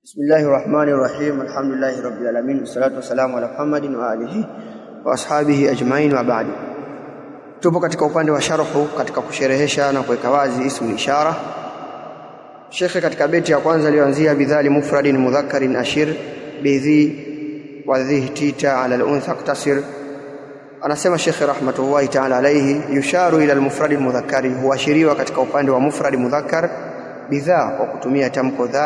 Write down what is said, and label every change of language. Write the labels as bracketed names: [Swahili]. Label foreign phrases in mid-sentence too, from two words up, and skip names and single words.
[Arabic] بسم الله الرحمن الرحيم. الحمد لله رب العالمين. والصلاة والسلام على محمد وآله وأصحابه أجمعين وبعد. [Swahili] Tupo katika upande wa sharhu katika kusherehesha na kuweka wazi [Arabic] اسم الإشارة. [Swahili] Sheikh katika beti ya kwanza alianzia [Arabic] بذا لمفرد مذكر أشر بذي وذه تي تا على الأنثى اقتصر. [Swahili] Anasema Sheikh [Arabic] رحمة الله تعالى عليه, يشار إلى المفرد المذكر, [Swahili] huashiriwa katika upande wa [Arabic] مفرد مذكر [Swahili] bidha kwa kutumia tamko dha.